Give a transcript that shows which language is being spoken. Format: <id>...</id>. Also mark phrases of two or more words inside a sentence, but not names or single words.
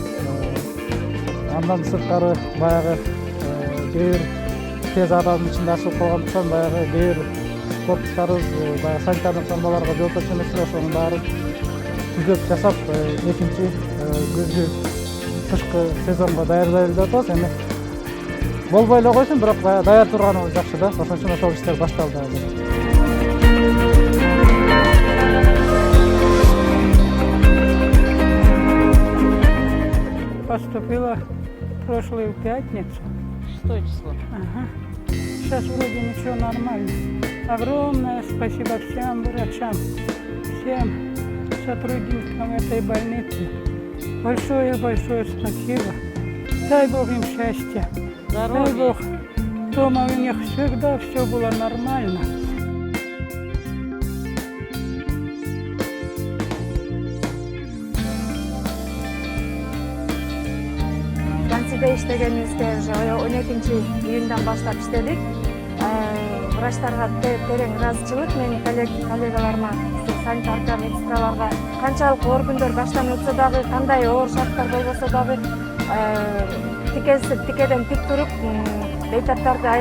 <ky>Андан сырткары баягы кээ бир тез аралык ичинде ачылып калгандыктан баягы кээ бир корпустарыбыз баягы санитардык нормаларга жооптошо эмес эле, ошонун баарын түзөп жасап, экинчи күзгү кышкы сезонго даярдайлы деп атабыз. Эми болбой эле койсун, бирок даяр турганыбыз жакшы да. Ошон үчүн ошол иштер башталды азыр.</ky> <ru>Поступила прошлую пятницу. 6 число. Ага. Сейчас вроде ничего, нормально. Огромное спасибо всем врачам, всем сотрудникам этой больницы. Большое спасибо. Дай Бог им счастья. Дай Бог, дома у них всегда все было нормально.</ru> <ky>Станцияда иштегенибизге уже 12-июндан баштап иштедик. Врачтарга терең ыраазычылык, менин коллегаларыма, санитарка, медсестраларга канчалык оор күндөр баштан өтсө дагы, кандай оор шарттар болбосо дагы тикеден тик туруп бейтаптарды айыктырышты.</ky>